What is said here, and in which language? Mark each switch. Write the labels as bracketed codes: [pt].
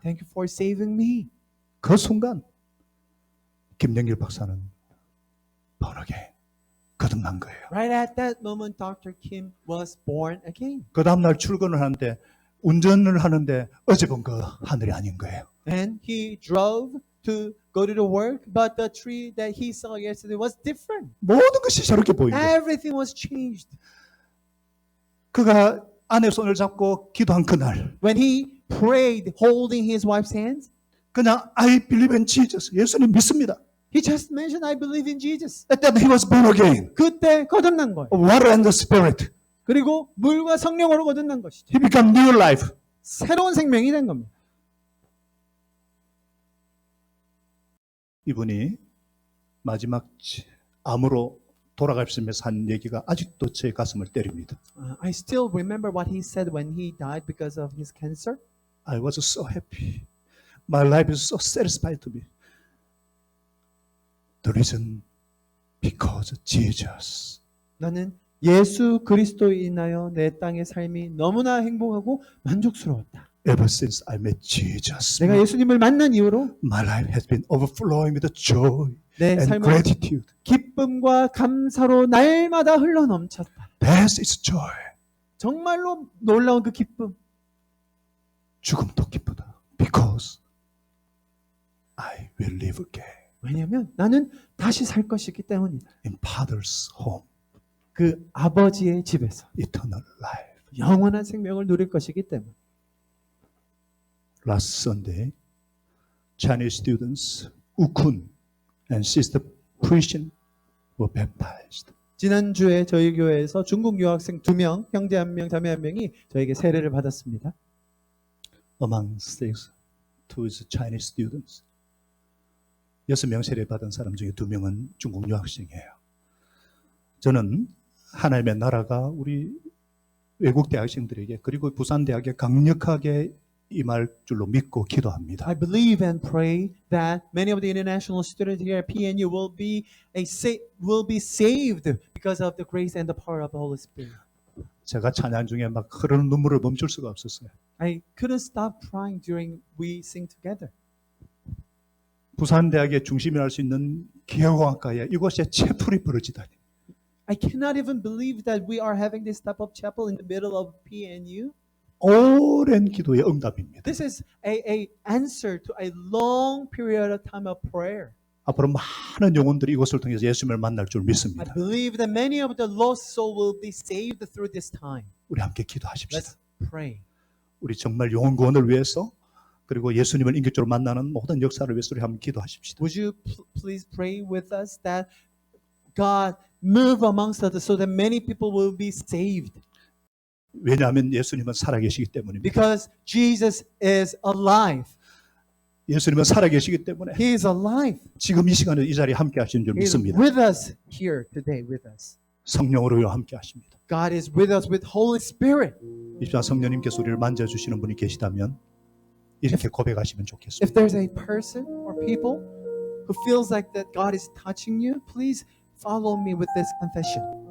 [en] Thank you for saving me. [ko] 그 순간 김영길 박사는 번하게 거듭난 거예요. [en] Right at that moment, Dr. Kim was born again. [ko] 그 다음날 출근을 하는데 운전을 하는데 어제 본 그 하늘이 아닌 거예요. [en] And he drove to go to the work, but the tree that he saw yesterday was different. [ko] 모든 것이 저렇게 보인 거예요. [en] Everything was changed. [ko] 그가 아내 손을 잡고 기도한 그날 [en] When he prayed holding his wife's hands, [ko] 그냥 [en] I believe in Jesus. [ko] 예수님 믿습니다. [en] he just mentioned, I believe in Jesus. At that he was born again. [ko] 그때 거듭난 거예요. [en] Of water and the spirit. [ko] 그리고 물과 성령으로 거듭난 것이죠. [en] He became new life. [ko] 새로운 생명이 된 겁니다. 이분이 마지막 암으로 돌아가시면서 한 얘기가 아직도 제 가슴을 때립니다. [en] I still remember what he said when he died because of his cancer. I was so happy. My life is so satisfied to me. The reason because Jesus. [ko] 나는 예수 그리스도에 인하여 내 땅의 삶이 너무나 행복하고 만족스러웠다. [en] Ever since I met Jesus, [ko] 내가 예수님을 만난 이후로 [en] my life has been overflowing with joy [ko] 내 [en] and [ko] 삶은 [en] gratitude. [ko] 기쁨과 감사로 날마다 흘러 넘쳤다. [en] That is joy. [ko] 정말로 놀라운 그 기쁨. 죽음도 기쁘다. [en] Because I will live again [ko] 왜냐하면 나는 다시 살 것이기 때문이다. [en] in Father's home, [ko] 그 아버지의 집에서 [en] eternal life. [ko] 영원한 생명을 누릴 것이기 때문. [en] Last Sunday, Chinese students Ukun and Sister Prishin were baptized. [ko] 지난주에 저희 교회에서 중국 유학생 2명, 형제 1명, 자매 1명이 저에게 세례를 받았습니다. [en] Among six, two is Chinese students. [ko] 6명 세례 받은 사람 중에 2명은 중국 유학생이에요. 저는 하나님의 나라가 우리 외국 대학생들에게 그리고 부산 대학에 강력하게 임할 줄로 믿고 기도합니다. [en] I believe and pray that many of the international students here at PNU will be saved because of the grace and the power of the Holy Spirit. [ko] 제가 찬양 중에 막 흐르는 눈물을 멈출 수가 없었어요. [en] I couldn't stop crying during we sing together. [ko] 부산 대학의 중심이라 할 수 있는 기계공학과에 이곳에 채플이 벌어지다니. [en] I cannot even believe that we are having this type of chapel in the middle of PNU. [ko] 오랜 기도의 응답입니다. [en] This is a answer to a long period of time of prayer. [ko] 앞으로 많은 영혼들이 이것을 통해서 예수님을 만날 줄 [en] I [ko] 믿습니다. [en] believe that many of the lost soul will be saved through this time. [ko] 우리 함께 기도하십시다. [en] Let's pray. [ko] 우리 정말 영혼 구원을 위해서 그리고 예수님을 인격적으로 만나는 모든 역사를 위해서 우리 한번 기도하십시다. [en] Would you please pray with us that God move amongst us so that many people will be saved? [ko] 왜냐하면 예수님은 살아계시기 때문입니다. [en] Because Jesus is alive. [ko] 예수님은 살아계시기 때문에 [en] He is alive. [ko] 지금 이 시간에 이 자리에 함께 하시는 줄 [en] He is [ko] 믿습니다. [en] with us here today with us. [ko] 성령으로 함께 하십니다. [en] God is with us with Holy Spirit. [ko] 이 시간 성령님께서 우리를 만져주시는 분이 계시다면 이렇게 고백하시면 좋겠습니다. [en] If there's a person or people who feels like that God is touching you, please follow me with this confession.